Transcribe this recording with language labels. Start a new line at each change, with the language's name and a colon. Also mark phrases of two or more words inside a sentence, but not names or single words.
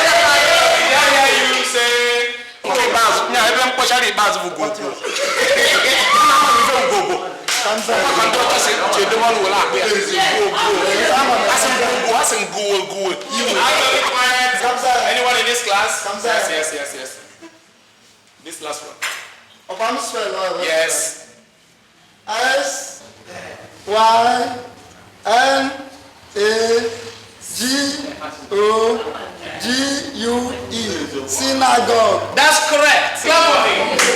English: You say.
Igbo: Nke ikpeazụ, nya, ebe mkpọchara ikpeazụ bụ
English: go, go.
Igbo: Ọ na-ama m ife bụ
English: go, go.
Igbo: Ọ ka ndị ọcha si, "Chedo mmanụ were akpụ ya."
English: Go, go.
Igbo: Asị m
English: go, go,
Igbo: asị m
English: go, go. Are you quiet? Anyone in this class? Kamsa. Yes, yes, yes, yes. This last one.
Igbo: Ọkwa m spell ọ bụ? Yes.
English: S Y N A G O G U E. Synagogue. That's correct. Clap for him.